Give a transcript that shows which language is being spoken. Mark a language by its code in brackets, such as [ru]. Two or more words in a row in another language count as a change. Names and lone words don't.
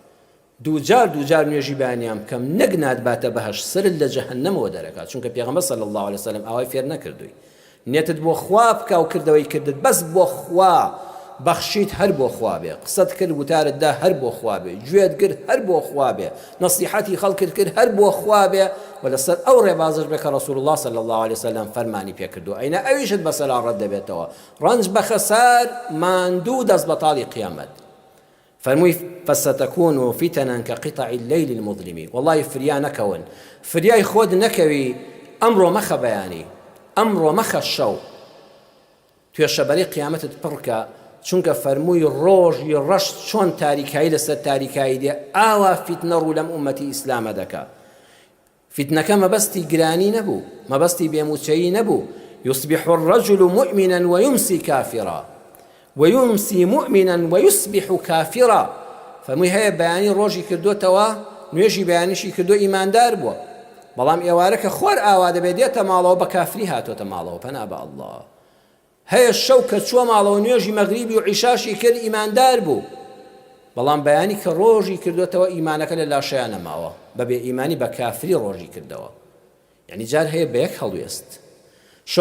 [ckb] دووجار نوێژی بەیانیان بکەم نەک ناتباتە بەهەشت سرت لە جەهەنەمەوە دەرەکات چونکە پێغەمبەر [ar] صلی الله عليه وسلم [ckb] ئەوەی فێر نەکردووی نێتت بۆ خوا بکە و کردەوەی کردت بەس بۆ خوا بەخشیت هەر بۆ خوا بێ قسەت کرد وتارت دا هەر بۆ خوا بێ گوێت کرد هەر بۆ خوا بێ نەسیحەتی خەڵکت کرد هەر بۆ خوا بێ و لەسەر ئەو ڕێبازش بێ کە ڕەسوول الله [ar] صلی الله عليه وسلم [ckb] فەرمانی پێ کردو ئەینە ئەویشت بەسەرا ڕەت دەبێتەوە ڕەنج بە خەسار ماندوو دەست بەتاڵی قیامەت فەرمووی [ar] فستكون فتنا كقطع الليل المظلم [ckb] والله فریا نەکەون فریای خۆت نەکەوی ئەمڕۆ مەخە بەیانی ئەمڕۆ مەخە شەو توێشەبەری قیامەتت پڕکە چونکە فەرمووی ڕۆژی ڕەشت چۆن تاریکایی لەسەر تاریکایی دێ ئاوا فیتنە ڕوو لەم ئومەتی ئیسلامە دەکا فیتنەکە مەبەستی گرانی نەبوو مەبەستی بێموچەیی نەبوو [ar] يصبح الرجل مؤمنا ويمسي كافرا ويمسي مؤمنا ويصبح كافرا [ckb] فەرمووی هەیە بەیانی ڕۆژی کردوتەوە نوێژی بەیانیشی کردو ئیماندار بووە بەڵام ئێوارە کە خۆر ئاوا دەبێت دێتە ماڵەوە بە کافری هاتۆتە ماڵەوە پەنا بە ئەڵڵا هەیە شەو کە چووە ماڵەوە نوێژی مەغریبی و عیشاشی کرد ئیماندار بوو بەڵام بەیانی کە ڕۆژی کردوتەوە ئیمانەکە لە لاشەیان نەماوە بەبێ ئیمانی بە کافری ڕۆژی کردەوە یعنی جار هەیە بە یەک هەڵوێست شەو